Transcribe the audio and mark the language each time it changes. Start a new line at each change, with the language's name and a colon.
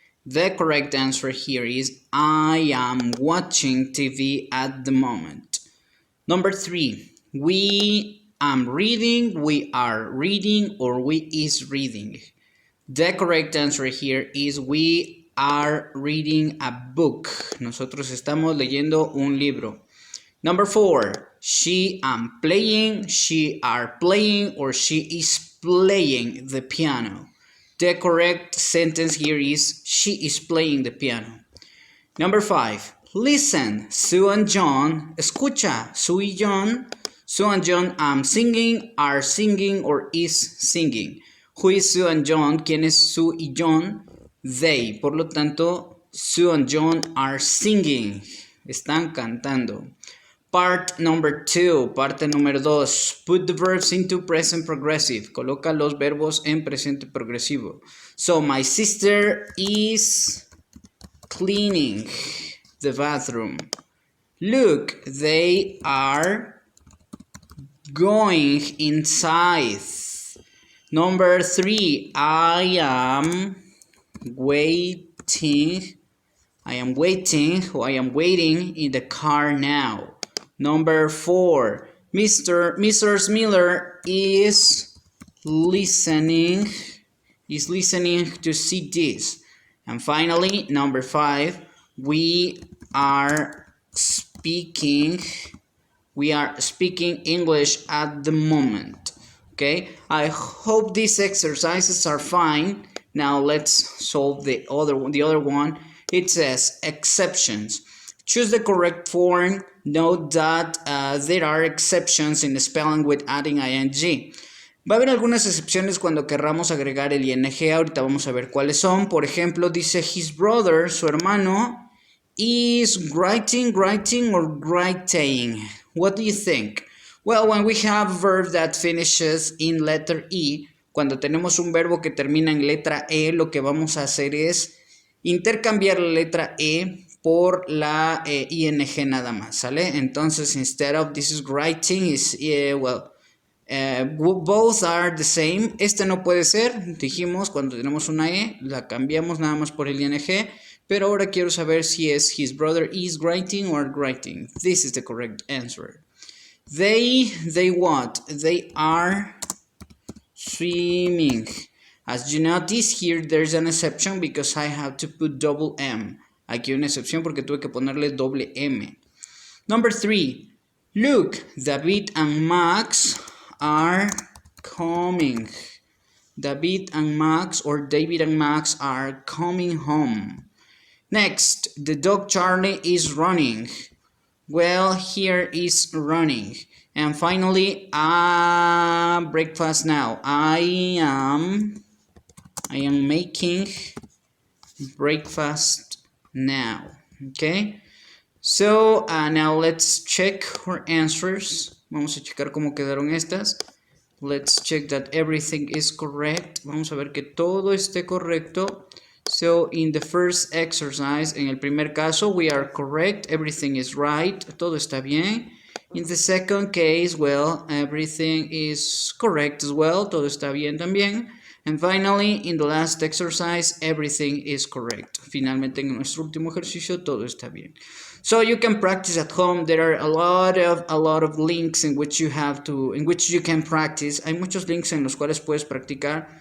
English: The correct answer here is I am watching TV at the moment. Number 3, we am reading, we are reading, or we is reading. The correct answer here is we are reading a book.
Spanish: Nosotros estamos leyendo un libro.
English: Number 4, she am playing, she are playing, or she is playing the piano. The correct sentence here is she is playing the piano. Number 5, listen, Sue and John,
Spanish: escucha, Sue y John.
English: Sue and John am singing, are singing, or is singing. Who is Sue and John?
Spanish: ¿Quién es Sue y John?
English: They.
Spanish: Por lo tanto,
English: Sue and John are singing.
Spanish: Están cantando.
English: Part number 2.
Spanish: Parte número 2.
English: Put the verbs into present progressive.
Spanish: Coloca los verbos en presente progresivo.
English: So, my sister is cleaning the bathroom. Look, they are going inside. Number 3, I am waiting in the car now. Number 4, Mrs. Miller is listening to CDs. And finally, number 5, we are speaking English at the moment. Okay, I hope these exercises are fine. Now let's solve the other one. It says exceptions. Choose the correct form. Note that there are exceptions in spelling with adding ing.
Spanish: Va a haber algunas excepciones cuando querramos agregar el ing. Ahorita vamos a ver cuáles son. Por ejemplo, dice
English: his brother,
Spanish: su hermano,
English: is writing or writing. What do you think? Well, when we have a verb that finishes in letter E,
Spanish: cuando tenemos un verbo que termina en letra E, lo que vamos a hacer es intercambiar la letra E por la ing nada más, ¿sale?
English: Entonces, instead of this is writing, is, both are the same.
Spanish: Este no puede ser, dijimos, cuando tenemos una E, la cambiamos nada más por el ing, pero ahora quiero saber si es
English: his brother is writing or writing. This is the correct answer. They what? They are swimming. As you notice here, there's an exception because I have to put double M.
Spanish: Aquí hay una excepción porque tuve que ponerle doble M.
English: Number 3. Look, David and Max are coming. David and Max or David and Max are coming home. Next, the dog Charlie is running. Well, here is running. And finally, breakfast now. I am making breakfast now. Okay? So, now let's check our answers.
Spanish: Vamos a checar cómo quedaron estas.
English: Let's check that everything is correct.
Spanish: Vamos a ver que todo esté correcto.
English: So, in the first exercise,
Spanish: en el primer caso,
English: we are correct. Everything is right.
Spanish: Todo está bien.
English: In the second case, well, everything is correct as well.
Spanish: Todo está bien también.
English: And finally, in the last exercise, everything is correct.
Spanish: Finalmente, en nuestro último ejercicio, todo está bien.
English: So you can practice at home. There are a lot of links in which you can practice.
Spanish: Hay muchos links en los cuales puedes practicar.